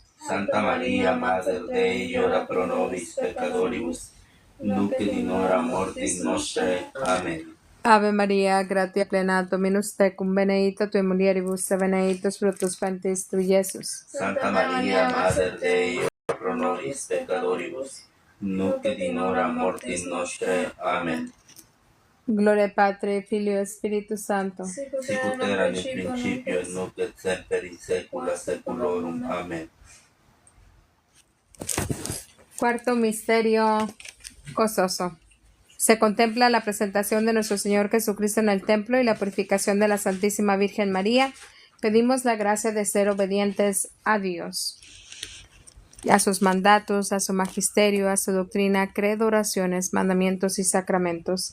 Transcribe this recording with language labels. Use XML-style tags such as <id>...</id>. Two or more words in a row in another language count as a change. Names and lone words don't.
<la>Santa Maria, Mater Dei, ora pro nobis peccatoribus, nunc et in hora mortis nostrae. Amén. Ave Maria, gratia plena, Dominus tecum, benedicta tui mulieribus, et benedictus fructus ventris tui, Iesus. Santa Maria, Mater Dei, ora pro nobis peccatoribus, nunc et in hora mortis nostrae. Amén.</la> <es>Gloria al Padre,</es> <la>Filio e Spiritus Sancto. Sicut erat in principio, et nunc et semper in saecula saeculorum. Amén.</la> <es>Cuarto misterio gozoso. Se contempla la presentación de nuestro Señor Jesucristo en el templo y la purificación de la Santísima Virgen María. Pedimos la gracia de ser obedientes a Dios, a sus mandatos, a su magisterio, a su doctrina, credo, oraciones, mandamientos y sacramentos.</es>